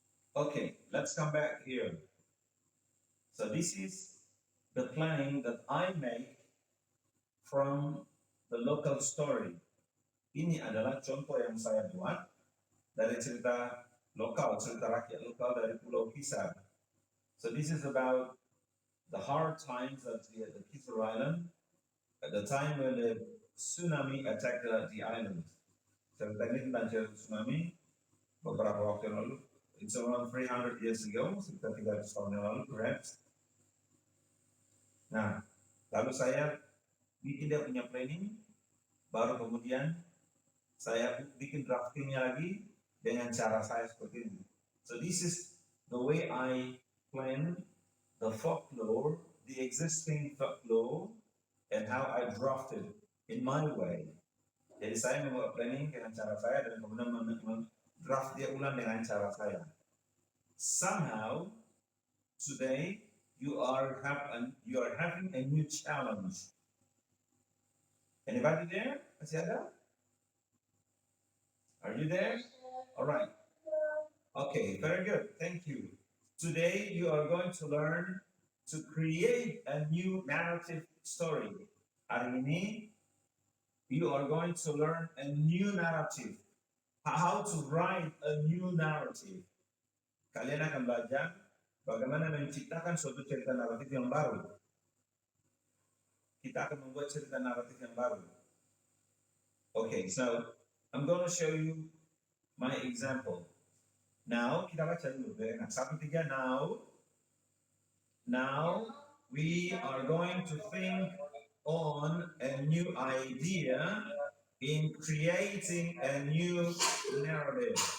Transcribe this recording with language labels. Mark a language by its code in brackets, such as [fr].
[en] Okay, let's come back here. So this is the planning that I make from the local story. [id] Ini adalah contoh yang saya buat dari cerita lokal, cerita rakyat lokal dari Pulau Kisar. [en] So this is about the hard times at the Kisar Island, at the time when the tsunami attacked the island. [id] Cerita ini tentang tsunami beberapa waktu yang lalu. [en] It's around 300 years ago, [id] sekitar 300 tahun yang lalu, [en] perhaps. [id] Nah, lalu saya bikin dia punya planning, baru kemudian saya bikin draftingnya lagi dengan cara saya seperti ini. [en] So this is the way I plan the folklore, the existing folklore, and how I drafted in my way. [id] Jadi saya membuat planning dengan cara saya dan kemudian draft dia ulang dengan cara saya. [en] Somehow today you are having a new challenge. Anybody there? [id] Masih ada? [en] Are you there? All right. Okay, very good. Thank you. Today you are going to learn to create a new narrative story. [id] Hari ini [en] you are going to learn a new narrative. How to write a new narrative. [id] Kalian akan belajar bagaimana menciptakan suatu cerita naratif yang baru. Kita akan membuat cerita naratif yang baru. [en] Okay, so I'm going to show you my example. Now, [id] kita baca dulu. [en] Nah, 1, 3, now we are going to think on a new idea in creating a new narrative.